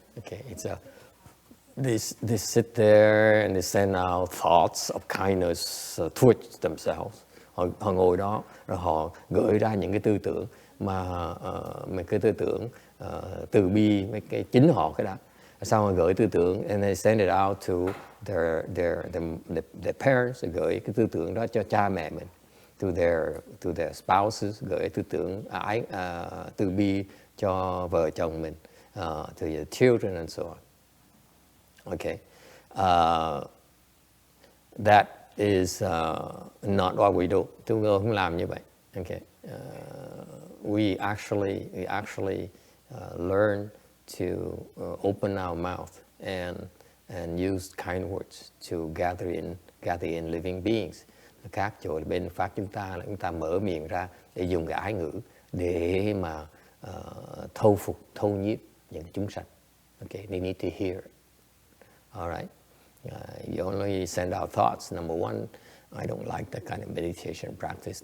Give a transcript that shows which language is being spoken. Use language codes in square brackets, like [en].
[en] Okay, it's a they sit there and they send out thoughts of kindness towards themselves. [vi] Họ ngồi đó rồi họ gửi ra những cái tư tưởng mà cái tư tưởng từ bi, mấy cái chính họ cái đó. Sau họ gửi tư tưởng [en] and they send it out to their parents, [vi] gửi cái tư tưởng đó cho cha mẹ mình, [en] to their spouses, [vi] gửi tư tưởng từ bi cho vợ chồng mình, [en] to their children and so on. Okay, that is not what we do. [vi] Chúng tôi không làm như vậy. [en] Okay, we actually learn to open our mouth and use kind words to gather in living beings. [vi] Khác chỗ bên Pháp chúng ta là chúng ta mở miệng ra để dùng cái ái ngữ để mà thâu phục, thâu nhiếp những chúng sanh. [en] Okay, they need to hear. All right, you only send out thoughts. Number one, I don't like that kind of meditation practice.